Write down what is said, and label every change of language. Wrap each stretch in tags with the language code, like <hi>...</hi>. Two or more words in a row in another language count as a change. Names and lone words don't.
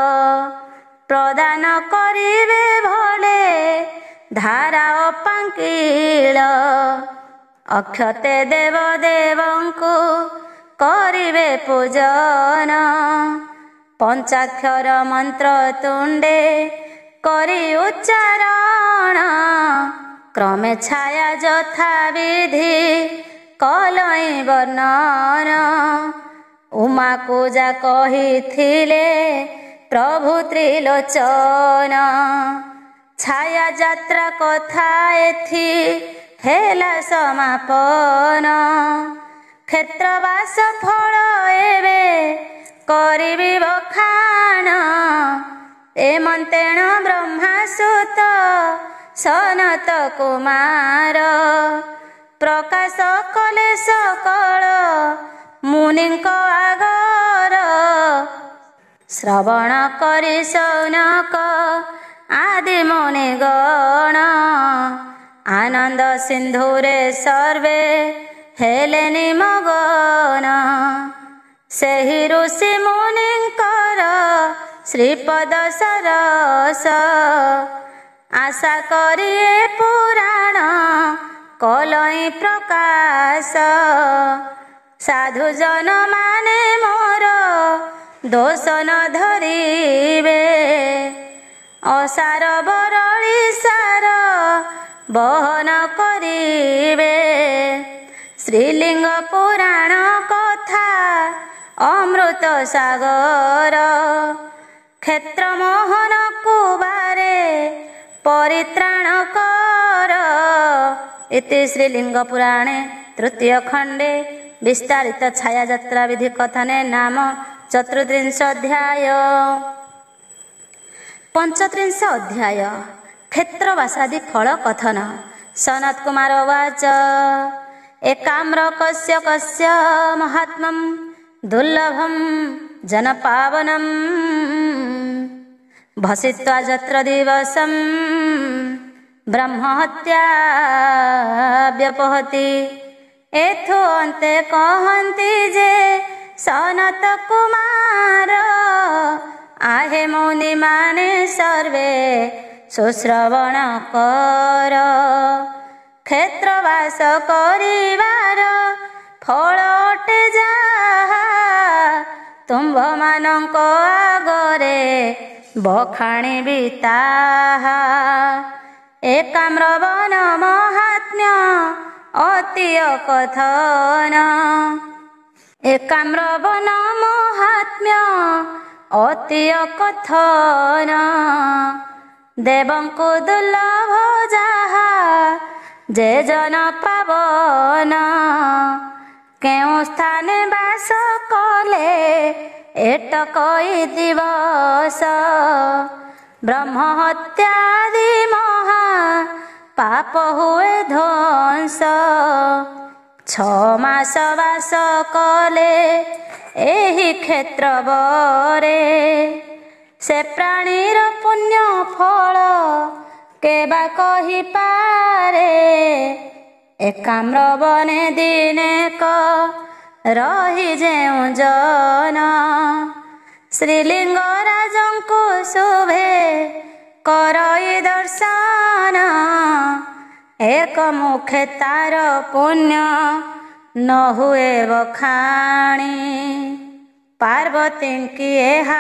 <or>ପ୍ରଦାନ କରିବେ ଭଲେ ଧାରା ଅପାଙ୍କିଲ। ଅକ୍ଷତେ ଦେବ ଦେବଙ୍କୁ କରିବେ ପୂଜନ। ପଞ୍ଚାକ୍ଷର ମନ୍ତ୍ର ତୁଣ୍ଡେ କରି ଉଚ୍ଚାରଣ। କ୍ରମେ ଛାୟା ଯଥା ବିଧି କଲଇ ବର୍ଣ୍ଣନ। ଉମା ପୂଜା କହିଥିଲେ ପ୍ରଭୁ ତ୍ରିଲୋଚନ। ଛାୟା ଯାତ୍ରା କଥା ଏଥି ହେଲା ସମାପନ। କ୍ଷେତ୍ରବାସ ଫଳ ଏବେ କରିବି ବଖାଣ। ଏମନ୍ତେଣ ବ୍ରହ୍ମାସୁତ ସନତ କୁମାର। ପ୍ରକାଶ କଲେ ସକଳ ମୁନିଙ୍କ ଆଗର। ଶ୍ରବଣ କରି ଶୌନକ ଆଦି ମୁନିଗଣ। ଆନନ୍ଦ ସିନ୍ଧୁରେ ସର୍ବେ ହେଲେ ନିମଗନ। ସେହି ଋଷି ମୁନିଙ୍କର ଶ୍ରୀପଦ ସରସ। ଆଶା କରିଏ ପୁରାଣ କଲଇ ପ୍ରକାଶ। ସାଧୁ ଜନ ମାନେ ମୋର ଦୋଷ ନ ଧରିବେ। ଅସାର ବରଳି ସାର ବହନ କରିବେ। ଶ୍ରୀଲିଙ୍ଗ ପୁରାଣ କଥା ଅମୃତ ସାଗର। କ୍ଷେତ୍ର ମୋହନ କୁବାରେ ପରିତ୍ରାଣ କର। ଇତି ଶ୍ରୀଲିଙ୍ଗ ପୁରାଣେ ତୃତୀୟ ଖଣ୍ଡେ ବିସ୍ତାରିତ ଛାୟା ଯାତ୍ରା ବିଧି କଥନେ ନାମ 34 ଅଧ୍ୟାୟ। 35 ଅଧ୍ୟାୟ କ୍ଷେତ୍ରବାସାଦି ଫଳ କଥନ।</or> <sa>सनत कुमार उवाच एकाम्र कस्य कस्य महात्म्यं दुर्लभं जनपावनं। भसित्वा जत्र दिवसं ब्रह्महत्या व्यपहति।</sa> <or>ଏଥୋ ଅନ୍ତେ କହନ୍ତି ଯେ ସନତ କୁମାର। ଆହେ ମୁନି ମାନେ ସର୍ବେ ସୁଶ୍ରବଣ କର। କ୍ଷେତ୍ରବାସ କରିବାର ଫଳ ଅଟେ ଯାହା। ତୁମ୍ଭ ମାନଙ୍କ ଆଗରେ ବଖାଣିବି ତାହା। ଏକାମ୍ର ବନ ମହାତ୍ମ୍ୟ ଅତି କଥନ। ଏକାମ୍ର ବନ ମହାତ୍ମ୍ୟ ଅତି କଥନ। ଦେବଙ୍କୁ ଦୁର୍ଲଭ ଯାହା ଯେ ଜନ ପାବନ। କେଉ ସ୍ଥାନେ ବାସ କଲେ ଏଟକଇ ଦିବସ। ବ୍ରହ୍ମ ହତ୍ୟାଦି ମହା ପାପ ହୁଏ ଧ୍ୱଂସ। 6 ମାସ ବାସ କଲେ ଏହି କ୍ଷେତ୍ର ବରେ। ସେ ପ୍ରାଣୀର ପୁଣ୍ୟ ଫଳ କେବା କହି ପାରେ। ଏକାମ୍ର ବନେ ଦିନେକ ରହି ଯେଉଁ ଜନ ଶ୍ରୀଲିଙ୍ଗରାଜଙ୍କୁ ଶୁଭେ କରଇ ଦର୍ଶନ ଏକ ମୁଖେ ତାର ପୁଣ୍ୟ ନ ହୁଏ ବଖାଣି ପାର୍ବତୀଙ୍କି ଏହା</or>